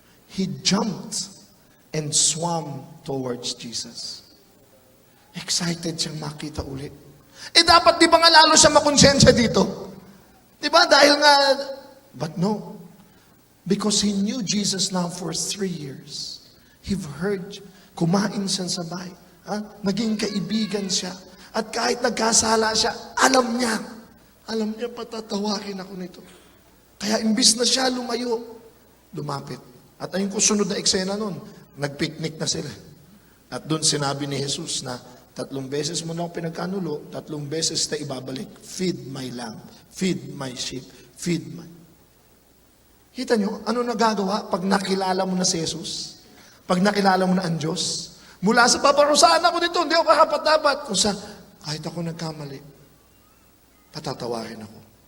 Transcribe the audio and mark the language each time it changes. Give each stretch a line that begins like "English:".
English: He jumped and swam towards Jesus.
Filipino: Excited siyang makita uli. Dapat di ba nga lalo siya makonsensya dito? Di ba? Dahil nga,
English: but no. Because he knew Jesus now for 3 years. He've heard,
Filipino: kumain siya sa bahay. Naging kaibigan siya. At kahit nagkasala siya, alam niya, patatawarin ako nito. Kaya imbis na siya lumayo, lumapit. At ayun ko sunod na eksena nun, nagpiknik na sila. At doon sinabi ni Jesus na 3 beses mo na ako pinagkanulo, 3 beses na ibabalik.
English: Feed my lamb, feed my sheep, feed my...
Filipino: Kita nyo, ano nagagawa pag nakilala mo na si Jesus? Pag nakilala mo na ang Diyos? Mula sa paparusahan ako dito, hindi ako karapat-dapat. Kung sa, kahit ako nagkamali, patatawarin ako.